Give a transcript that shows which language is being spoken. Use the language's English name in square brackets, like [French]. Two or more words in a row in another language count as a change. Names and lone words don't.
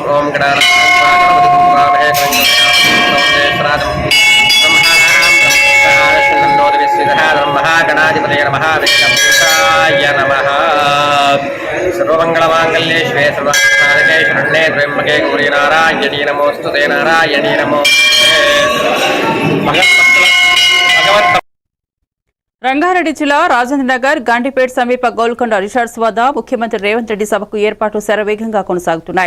[Sanskrit] ओम गणानां महागणाधिपतये नमः। वेदपुरुषाय नमः। सर्वमङ्गलमाङ्गल्ये शिवे सर्वार्थसाधके शरण्ये त्र्यम्बके गौरी नारायणी नमोऽस्तुते। नारायणी नमोऽस्तुते। [Telugu] రంగారెడ్డి జిల్లా రాజేంద్రనగర్, గండిపేట్ సమీప గోల్కొండ రిసార్ట్స్ వద్ద ముఖ్యమంత్రి రేవంత్ రెడ్డి సభకు ఏర్పాట్లు శరవేగంగా కొనసాగుతున్నాయి.